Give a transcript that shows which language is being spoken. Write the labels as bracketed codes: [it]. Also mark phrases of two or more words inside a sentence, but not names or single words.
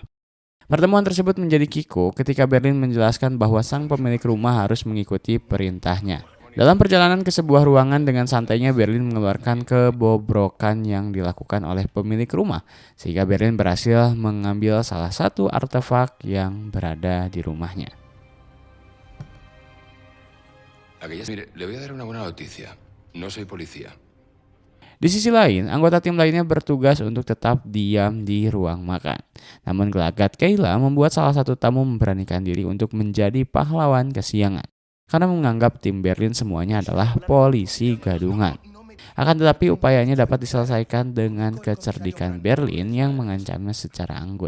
[id] Pertemuan tersebut menjadi kiko ketika Berlin menjelaskan bahwa sang pemilik rumah harus mengikuti perintahnya. Dalam perjalanan ke sebuah ruangan dengan santainya Berlin mengeluarkan kebobrokan yang dilakukan oleh pemilik rumah, sehingga Berlin berhasil mengambil salah satu artefak yang berada di rumahnya. [es] Mire, le voy a dar una buena noticia. No soy policía. [id] Di sisi lain, anggota tim lainnya bertugas untuk tetap diam di ruang makan. Namun gelagat Kayla membuat salah satu tamu memberanikan diri untuk menjadi pahlawan kesiangan, karena menganggap tim Berlin semuanya adalah polisi gadungan. Akan tetapi upayanya dapat diselesaikan dengan kecerdikan Berlin yang mengancamnya secara anggun.